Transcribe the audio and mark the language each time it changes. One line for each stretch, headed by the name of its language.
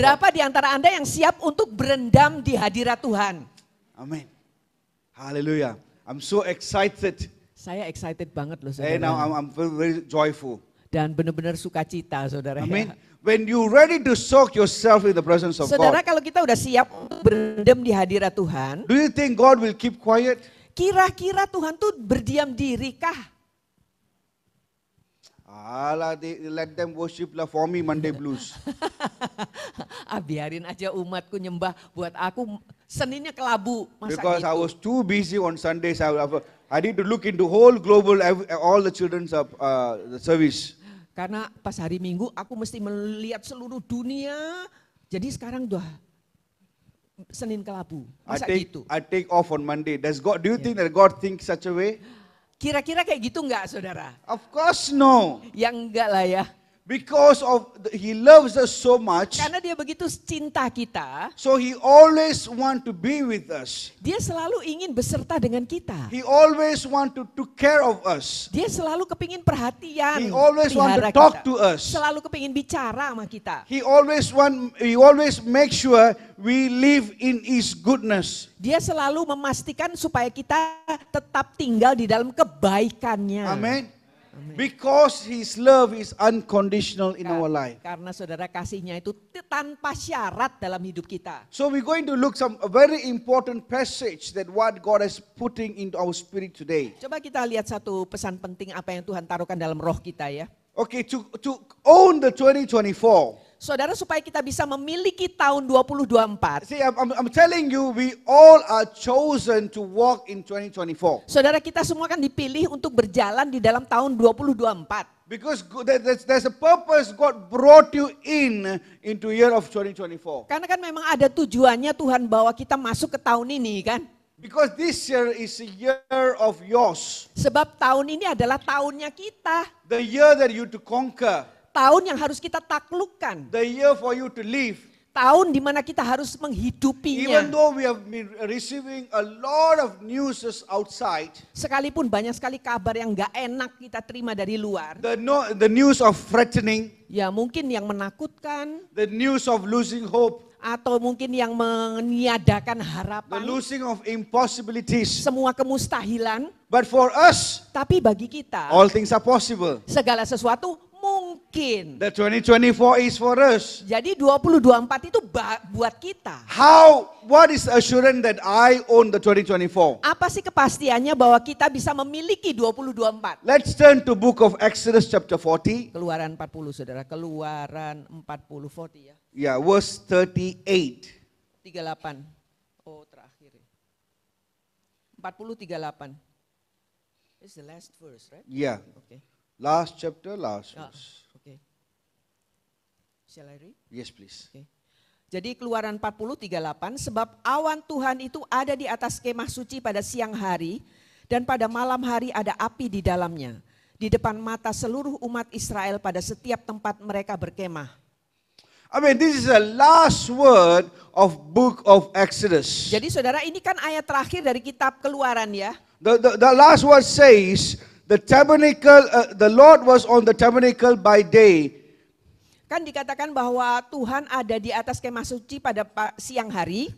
Indonesian: Berapa di antara Anda yang siap untuk berendam di hadirat Tuhan?
English: Amen. Hallelujah. I'm so excited.
Indonesian: Saya excited banget loh,
English: And now
Indonesian: saudara.
English: I'm very joyful.
Indonesian: Dan benar-benar sukacita, saudara. Amen. Ya.
English: When you ready to soak yourself in the presence of
Indonesian: Saudara,
English: God,
Indonesian: kalau kita udah siap untuk berendam di hadirat Tuhan,
English: do you think God will keep quiet?
Indonesian: kira-kira Tuhan tuh berdiam diri kah?
English: Alah, let them worship lah for me Monday blues.
Indonesian: Biarin aja umatku nyembah, buat aku Seninnya kelabu. Masa
English: Because
Indonesian: gitu?
English: I was too busy on Sundays. I need to look into whole global, all the children's the service.
Indonesian: Karena pas hari Minggu aku mesti melihat seluruh dunia. Jadi sekarang udah Senin kelabu. Masa gitu?
English: I take off on Monday. Do you think that God thinks such a way?
Indonesian: Kira-kira kayak gitu enggak, saudara?
English: Of course no.
Indonesian: Ya enggak lah ya.
English: Because He loves us so much.
Indonesian: Karena dia begitu cinta kita.
English: So He always want to be with us.
Indonesian: Dia selalu ingin beserta dengan kita.
English: He always want to take care of us.
Indonesian: Dia selalu kepingin perhatian.
English: He always want to talk
Indonesian: kita.
English: to us.
Indonesian: Selalu kepingin bicara sama kita.
English: He always make sure we live in His goodness.
Indonesian: Dia selalu memastikan supaya kita tetap tinggal di dalam kebaikannya. Amen.
English: Because His love is unconditional in our life.
Indonesian: Karena saudara kasihnya itu tanpa syarat dalam hidup kita.
English: So we're going to look a very important passage that what God is putting into our spirit today.
Indonesian: Coba kita lihat satu pesan penting apa yang Tuhan taruhkan dalam roh kita ya.
English: Okay, to own the 2024.
Indonesian: Saudara, supaya kita bisa memiliki tahun 2024.
English: See, I'm telling you, we all are chosen to walk in 2024.
Indonesian: Saudara, kita semua kan dipilih untuk berjalan di dalam tahun 2024.
English: Because there's a purpose God brought you into year of 2024.
Indonesian: Karena kan memang ada tujuannya Tuhan bawa kita masuk ke tahun ini kan.
English: Because this year is a year of yours.
Indonesian: Sebab tahun ini adalah tahunnya kita.
English: The year that you to conquer.
Indonesian: Tahun yang harus kita taklukkan.
English: The year for you to live.
Indonesian: Tahun di mana kita harus menghidupinya.
English: Even though we have been receiving a lot of news outside.
Indonesian: Sekalipun banyak sekali kabar yang gak enak kita terima dari luar.
English: The news of threatening.
Indonesian: Ya mungkin yang menakutkan.
English: The news of losing hope.
Indonesian: Atau mungkin yang meniadakan
English: The
Indonesian: harapan.
English: losing of impossibilities.
Indonesian: Semua kemustahilan.
English: But for us,
Indonesian: Tapi bagi kita,
English: all things are possible.
Indonesian: segala sesuatu mungkin.
English: The 2024 is for us.
Indonesian: Jadi 2024 itu buat kita.
English: What is the assurance that I own the 2024?
Indonesian: Apa sih kepastiannya bahwa kita bisa memiliki 2024?
English: Let's turn to book of Exodus chapter 40.
Indonesian: Keluaran 40 saudara, Keluaran 40, 40 ya.
English: Yeah, verse 38.
Indonesian: 38. Oh terakhir. 40, 38.
English: It's the last verse, right? Yeah, Okay. last chapter, last Ah, verse. okay. Shall I read? Yes, please.
Indonesian: Okay. Jadi Keluaran 40, 38, sebab awan Tuhan itu ada di atas kemah suci pada siang hari, dan pada malam hari ada api di dalamnya, di depan mata seluruh umat Israel pada setiap tempat mereka berkemah.
English: I mean, this is the last word of book of Exodus.
Indonesian: Jadi saudara, ini kan ayat terakhir dari kitab Keluaran ya.
English: The last word says, the tabernacle, the Lord was on the tabernacle by day.
Indonesian: Kan dikatakan bahwa Tuhan ada di atas kemah suci pada siang hari.